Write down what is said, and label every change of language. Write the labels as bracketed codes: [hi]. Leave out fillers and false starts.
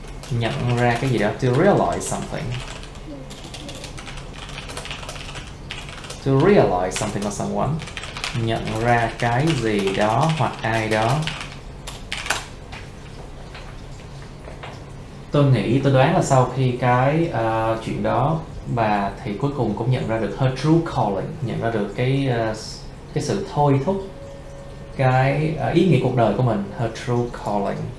[vi] nhận ra cái gì đó, [en] to realize something. To realize something or someone. [vi] Nhận ra cái gì đó hoặc ai đó. Tôi nghĩ, tôi đoán là sau khi cái chuyện đó, bà thì cuối cùng cũng nhận ra được [en] her true calling, [vi] nhận ra được cái sự thôi thúc, cái ý nghĩa cuộc đời của mình, her true calling.